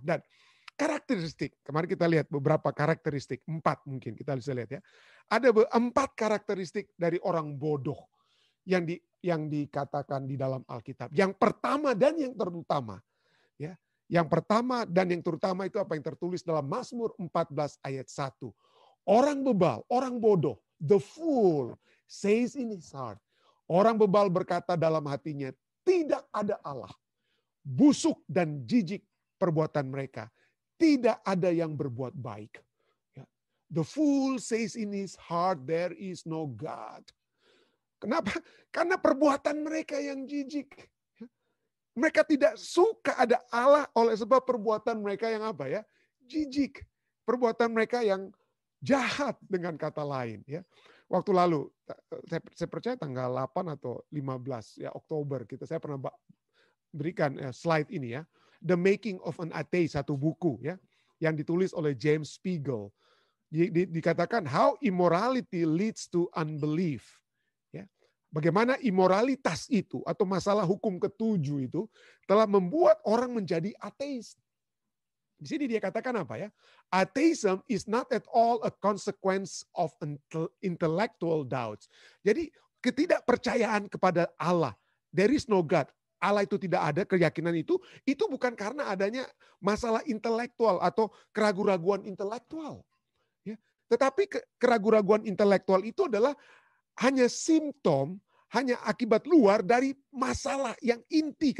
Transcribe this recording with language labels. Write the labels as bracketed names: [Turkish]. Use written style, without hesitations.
[Indonesian] Dan karakteristik, kemarin kita lihat beberapa karakteristik, 4 mungkin kita bisa lihat ya. Ada 4 karakteristik dari orang bodoh yang dikatakan di dalam Alkitab. Yang pertama dan yang terutama, ya. Yang pertama dan yang terutama itu apa yang tertulis dalam Mazmur 14 ayat 1. Orang bebal, orang bodoh, [English] the fool says in his heart. [Indonesian] Orang bebal berkata dalam hatinya, tidak ada Allah. Busuk dan jijik perbuatan mereka. Tidak ada yang berbuat baik. [English] The fool says in his heart, there is no God. [Indonesian] Kenapa? Karena perbuatan mereka yang jijik. Mereka tidak suka ada Allah oleh sebab perbuatan mereka yang apa ya? Jijik. Perbuatan mereka yang jahat dengan kata lain. Ya. Waktu lalu, saya percaya tanggal 8 atau 15 ya Oktober, saya pernah berikan slide ini ya. The Making of an Atheist, satu buku ya, yang ditulis oleh James Spiegel. Dikatakan [English] how immorality leads to unbelief. [Indonesian] Ya. Bagaimana imoralitas itu atau masalah hukum ketujuh itu telah membuat orang menjadi ateis. Di sini dia katakan apa ya? [English] Atheism is not at all a consequence of intellectual doubts. [Indonesian] Jadi ketidakpercayaan kepada Allah, [English] there is no God. [Indonesian] Allah itu tidak ada, keyakinan itu bukan karena adanya masalah intelektual atau keraguan-raguan intelektual. Ya. Tetapi keraguan-raguan intelektual itu adalah hanya simptom, hanya akibat luar dari masalah yang inti.